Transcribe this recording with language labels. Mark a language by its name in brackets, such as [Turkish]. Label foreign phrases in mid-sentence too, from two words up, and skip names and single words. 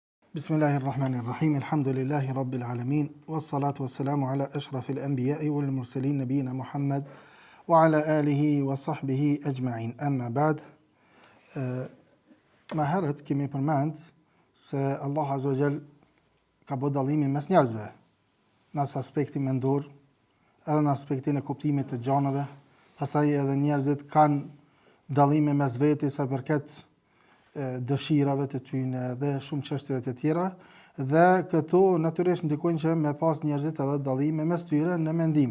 [Arabic] بسم الله الرحمن الرحيم الحمد لله رب العالمين والصلاة والسلام على أشرف الأنبياء والمرسلين نبينا محمد وعلى آله وصحبه أجمعين. أما بعد. [Albanian] Ma herët kemi përmend se Allah [Arabic] عز وجل [Albanian] ka bërë dallimin mes njerëzve në aspektin mendor, edhe në aspektin e kuptimit të gjanëve. Pastaj edhe njerëzit kanë dallime mes vetes sa përket dëshirave të tyre dhe shumë çështjeve të tjera, dhe këto natyrisht ndikojnë që me pas njerëzit edhe dallime mes tyre në mendime.